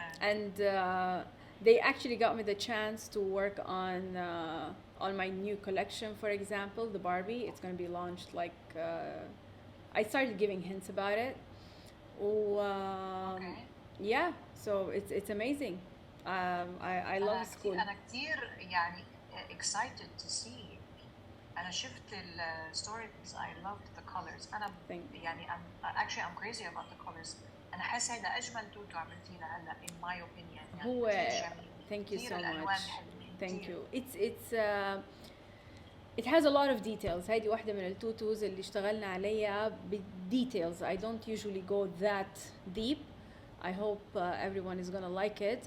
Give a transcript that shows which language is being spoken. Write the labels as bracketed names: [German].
[English] And they actually got me the chance to work on my new collection, for example, the Barbie. It's going to be launched like I started giving hints about it. Okay. Yeah, so it's amazing. I love school. [Arabic] أنا كتير يعني [English] excited to see. [Arabic] أنا شفت stories. [English] I loved the colors. [Arabic] أنا يعني [English] I'm crazy about the colors. [Arabic] أنا حاسة هذا أجمل توتو عملتيه لهلا [English] in my opinion. [Arabic] يعني هو جميل. [English] Thank you so much. Thank [Arabic] كتير. [English] you. It has a lot of details. [Arabic] هيدي واحدة من التوتوز اللي اشتغلنا عليها details. [English] I don't usually go that deep. I hope everyone is gonna like it.